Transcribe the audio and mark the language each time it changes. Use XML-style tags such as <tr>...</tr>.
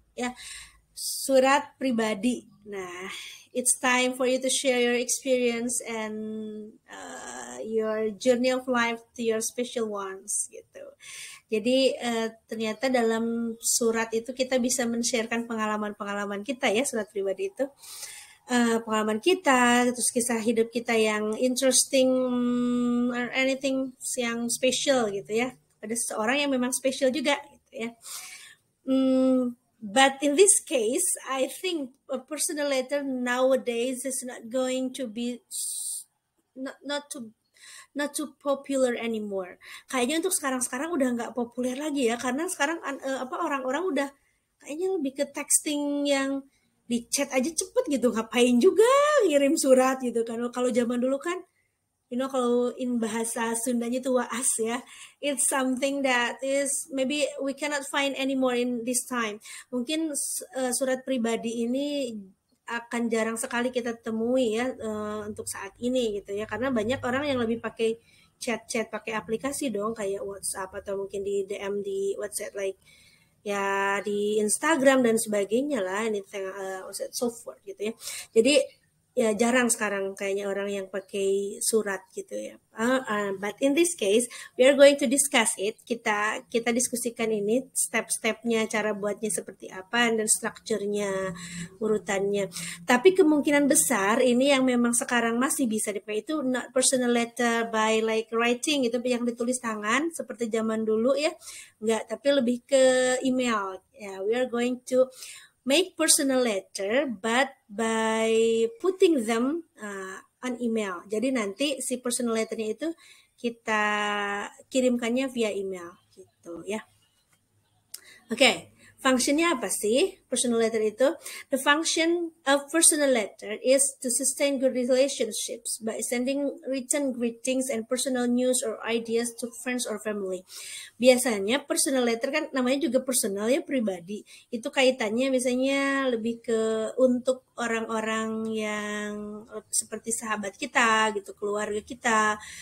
<id>Ya, surat pribadi. Nah,</id> <en>it's time for you to share your experience and your journey of life to your special ones gitu.</en> <id>Jadi ternyata dalam surat itu kita bisa men-sharekan pengalaman-pengalaman kita ya, surat pribadi itu. Pengalaman kita, terus kisah hidup kita yang</id> <en>interesting or anything</en> <id>yang special gitu ya. Ada seseorang yang memang special juga gitu ya.</id> <en>But in this case, I think a personal letter nowadays is not going to be not too popular anymore.</en> <id>Kayaknya untuk sekarang udah nggak populer lagi ya, karena sekarang orang-orang udah kayaknya lebih ke texting yang di chat aja cepet gitu, ngapain juga ngirim surat gitu kan. Kalau zaman dulu kan, kalau in bahasa Sundanya itu waas ya,</id> <en>it's something that is maybe we cannot find anymore in this time.</en> <id>Mungkin surat pribadi ini akan jarang sekali kita temui ya untuk saat ini gitu ya, karena banyak orang yang lebih pakai chat pakai aplikasi dong, kayak WhatsApp atau mungkin di DM di WhatsApp, like ya di Instagram dan sebagainya lah,</id> <en>anything so forth</en> <id>gitu ya. Jadi ya jarang sekarang kayaknya orang yang pakai surat gitu ya.</id> <en>But in this case, we are going to discuss it.</en> <id>Kita diskusikan ini step-stepnya, cara buatnya seperti apa, dan strukturnya, urutannya. Tapi kemungkinan besar ini yang memang sekarang masih bisa dipakai itu</id> <en>not personal letter by like writing,</en> <id>itu yang ditulis tangan seperti zaman dulu ya. Enggak, tapi lebih ke email.</id> <en>Ya, we are going to make personal letter but by putting them on email.</en> <id>Jadi nanti si personal letternya itu kita kirimkannya via email gitu ya. Oke, functionnya apa sih personal letter itu?</id> <en>The function of personal letter is to sustain good relationships by sending written greetings and personal news or ideas to friends or family.</en> <id>Biasanya personal letter kan namanya juga personal ya, pribadi. Itu kaitannya biasanya lebih ke untuk orang-orang yang seperti sahabat kita gitu, keluarga kita.</id>